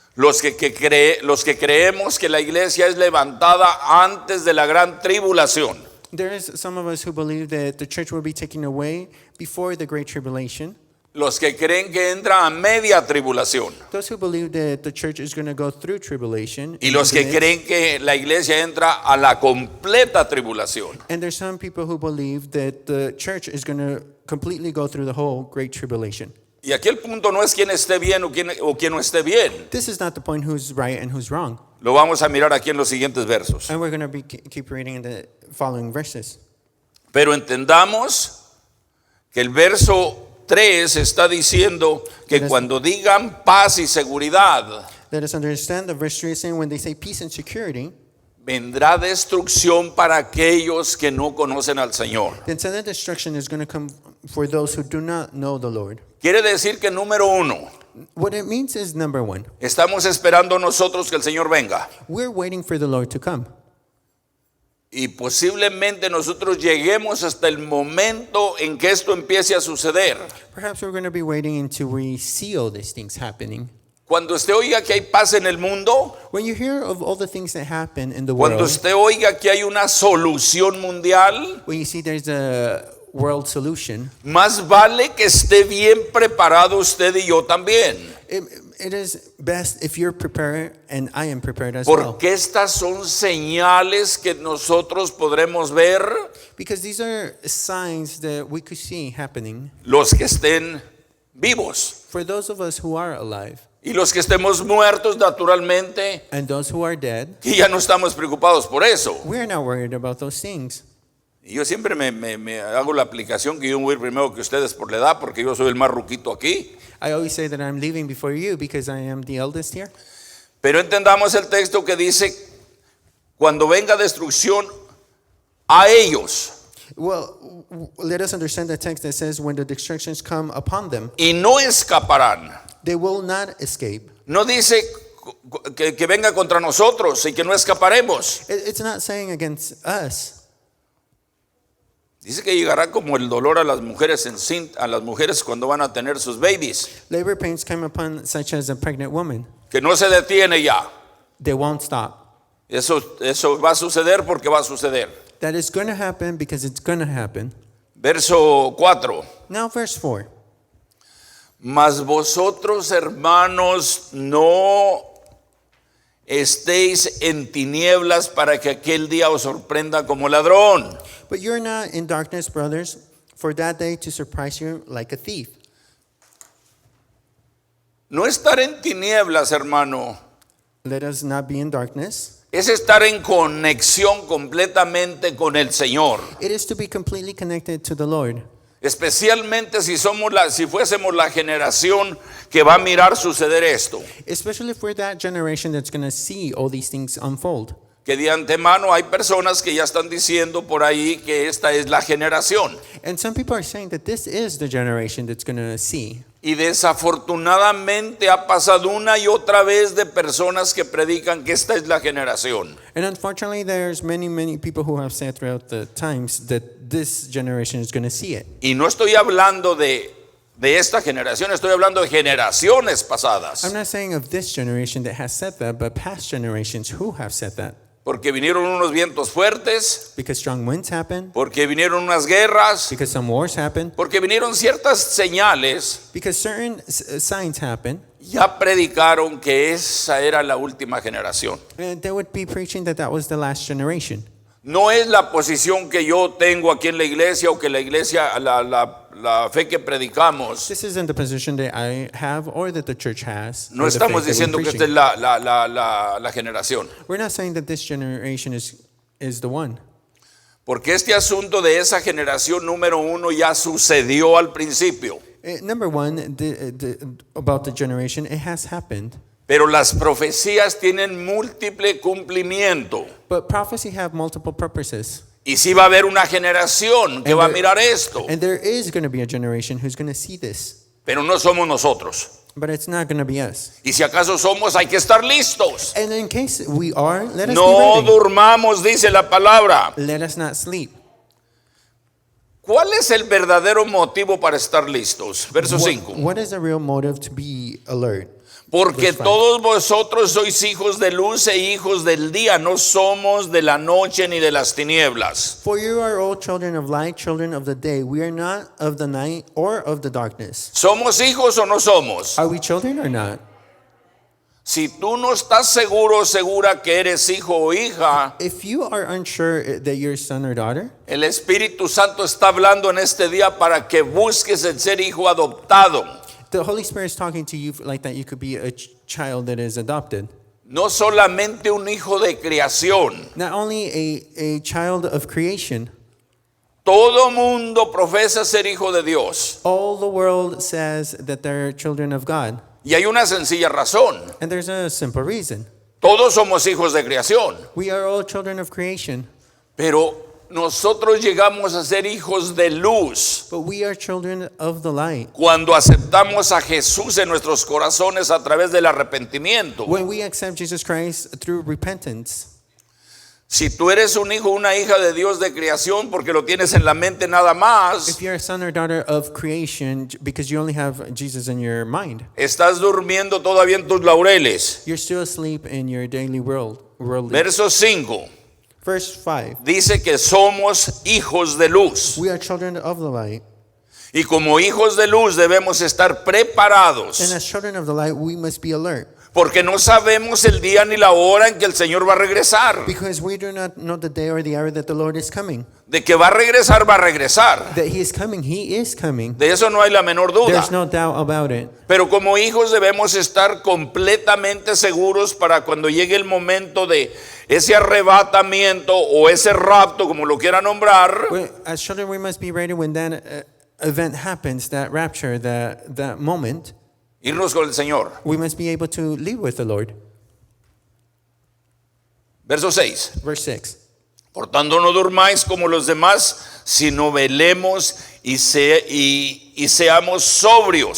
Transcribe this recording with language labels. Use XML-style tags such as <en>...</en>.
<es>Los que creemos que la iglesia es levantada antes de la gran tribulación.</es> <en>There is some of us who believe that the church will be taken away before the Great Tribulation.</en> <es>Los que creen que entra a media tribulación.</es> <en>Those who believe that the church is going to go through tribulation.</en> <es>Y los que creen que la iglesia entra a la completa tribulación.</es> <en>And there's some people who believe that the church is going to completely go through the whole Great Tribulation.</en> <es>Y aquí el punto no es quién esté bien o quién no esté bien.</es> <en>This is not the point who's right and who's wrong.</en> <es>Lo vamos a mirar aquí en los siguientes versos.</es> <en>And we're going to keep reading in the following verses.</en> <es>Pero entendamos que el verso 3 está diciendo que cuando digan paz y seguridad,</es> <en>Let us understand the verse 3 is saying when they say peace and security,</en> <es>vendrá destrucción para aquellos que no conocen al Señor.</es> <en>then sudden destruction is going to come for those who do not know the Lord.</en> <es>Quiere decir que número 1,</es> <en>What it means is, number one,</en> <es>estamos esperando nosotros que el Señor venga.</es> <en>we're waiting for the Lord to come.</en> <es>Y posiblemente nosotros lleguemos hasta el momento en que esto empiece a suceder.</es> <en>Perhaps we're going to be waiting until we see all these things happening.</en> <es>Cuando usted oiga que hay paz en el mundo,</es> <en>When you hear of all the things that happen in the</en> <es>cuando</es> <en>world,</en> <es>usted oiga que hay una solución mundial,</es> <en>when you see there's a world solution,</en> <es>más vale que esté bien preparado usted y yo también.</es> <en>it is best if you're prepared and I am prepared as well.</en> <es>Porque estas son señales que nosotros podremos ver,</es> <en>Because these are signs that we could see happening</en> <es>los que estén vivos.</es> <en>for those of us who are alive</en> <es>Y los que estemos muertos, naturalmente,</es> <en>and those who are dead.</en> <es>que ya no estamos preocupados por eso.</es> <en>We're not worried about those things.</en> <es>Y yo siempre me hago la aplicación que yo voy primero que ustedes por la edad, porque yo soy el más ruquito aquí.</es> <en>I always say that I'm leaving before you because I am the eldest here.</en> <es>Pero entendamos el texto que dice, cuando venga destrucción a ellos,</es> <en>Well, let us understand the text that says when the destructions come upon them,</en> <es>y no escaparán.</es> <en>they will not escape.</en> <es>No dice que venga contra nosotros y que no escaparemos.</es> <en>It's not saying against us.</en> <es>Dice que llegará como el dolor a las mujeres a las mujeres cuando van a tener sus babies,</es> <en>Labor pains come upon such as a pregnant woman.</en> <es>que no se detiene ya.</es> <en>They won't stop.</en> <es>Eso va a suceder porque va a suceder.</es> <en>That is going to happen because it's going to happen.</en> <es>Verso 4.</es> <en>Now verse 4.</en> <es>Mas vosotros, hermanos, no estéis en tinieblas para que aquel día os sorprenda como ladrón.</es> <en>But you're not in darkness, brothers, for that day to surprise you like a thief.</en> <es>No estar en tinieblas, hermano,</es> <en>Let us not be in darkness.</en> <es>es estar en conexión completamente con el Señor.</es> <en>It is to be completely connected to the Lord.</en> <es>Especialmente si fuésemos la generación que va a mirar suceder esto.</es> <en>Especially if we're that generation that's going to see all these things unfold.</en> <es>Que de antemano hay personas que ya están diciendo por ahí que esta es la generación.</es> <en>And some people are saying that this is the generation that's going to see.</en> <es>Y desafortunadamente ha pasado una y otra vez de personas que predican que esta es la generación.</es> <en>And unfortunately, there's many people who have said throughout the times that this generation is going to see it.</en> <es>Y no estoy hablando de esta generación, estoy hablando de generaciones pasadas.</es> <en>I'm not saying of this generation that has said that, but past generations who have said that.</en> <es>Porque vinieron unos vientos fuertes,</es> <en>Because strong winds happen,</en> <es>porque vinieron unas guerras,</es> <en>because some wars happen,</en> <es>porque vinieron ciertas señales.</es> <en>because certain signs happen.</en> <es>Ya predicaron que esa era la última generación.</es> <en>And they would be preaching that that was the last generation.</en> <es>No es la posición que yo tengo aquí en la iglesia o que la iglesia, la fe que predicamos.</es> <en>This isn't the position that I have or that the church has.</en> <es>No</es> <en>or the</en> <es>estamos</es> <en>faith that</en> <es>diciendo</es> <en>we're</en> <es>que esta es</es> <en>preaching.</en> <es>la generación.</es> <en>We're not saying that this generation is the one.</en> <es>Porque este asunto de esa generación número uno ya sucedió al principio.</es> <en>Number one, about the generation, it has happened.</en> <es>Pero las profecías tienen múltiple cumplimiento.</es> <en>But prophecy have multiple purposes.</en> <es>Y sí va a haber una generación que va a mirar esto.</es> <en>And there is going to be a generation who's going to see this.</en> <es>Pero no somos nosotros.</es> <en>But it's not going to be us.</en> <es>Y si acaso somos, hay que estar listos.</es> <en>And in case we are, let us</en> <es>No</es> <en>be ready.</en> <es>durmamos, dice la palabra.</es> <en>Let us not sleep.</en> <es>¿Cuál es el verdadero motivo para estar listos? Verso 5.</es> <en>What is the real motive to be alert?</en> <es>Porque</es> <en>Verse 5.</en> <es>todos vosotros sois hijos de luz e hijos del día, no somos de la noche ni de las tinieblas.</es> <en>For you are all children of light, children of the day. We are not of the night or of the darkness.</en> <es>¿Somos hijos o no somos?</es> <en>Are we children or not?</en> <es>Si tú no estás seguro o segura que eres hijo o hija,</es> <en>If you are unsure that you're a son or daughter,</en> <es>el Espíritu Santo está hablando en este día para que busques el ser hijo adoptado.</es> <en>the Holy Spirit is talking to you like that you could be a child that is adopted.</en> <es>No solamente un hijo de creación.</es> <en>Not only a child of creation.</en> <es>Todo mundo profesa ser hijo de Dios.</es> <en>All the world says that they're children of God.</en> <es>Y hay una sencilla razón.</es> <en>And there's a simple reason.</en> <es>Todos somos hijos de creación.</es> <en>We are all children of creation,</en> <es>Pero nosotros llegamos a ser hijos de luz</es> <en>but we are children of the light.</en> <es>cuando aceptamos a Jesús en nuestros corazones a través del arrepentimiento.</es> <en>When we accept Jesus Christ through repentance.</en> <es>Si tú eres un hijo o una hija de Dios de creación porque lo tienes en la mente nada más,</es> <en>If you're a son or daughter of creation because you only have Jesus in your mind,</en> <es>estás durmiendo todavía en tus laureles.</es> <en>you're still asleep in your daily worldly.</en> <es>Verso 5</es> <en>Verse 5.</en> <es>dice que somos hijos de luz.</es> <en>We are children of the light.</en> <es>Y como hijos de luz debemos estar</es> <en>And</en> <es>preparados.</es> <en>as children of the light, we must be alert.</en> <es>Porque no sabemos el día ni la hora en que el Señor va a regresar.</es> <en>Because we do not know the day or the hour that the Lord is coming.</en> <es>De que va a regresar, va a regresar.</es> <en>That He is coming. He is coming.</en> <es>De eso no hay la menor duda.</es> <en>There's no doubt about it.</en> <es>Pero como hijos debemos estar completamente seguros para cuando llegue el momento de ese arrebatamiento o ese rapto, como lo quiera nombrar,</es> <en>As children, we must be ready when that event happens, that rapture, that moment.</en> <es>irnos con el Señor.</es> <en>We must be able to live with the Lord.</en> <es>Verso 6.</es> <en>Verse 6.</en> <es>Por tanto, no durmáis como los demás, sino velemos y seamos sobrios.</es>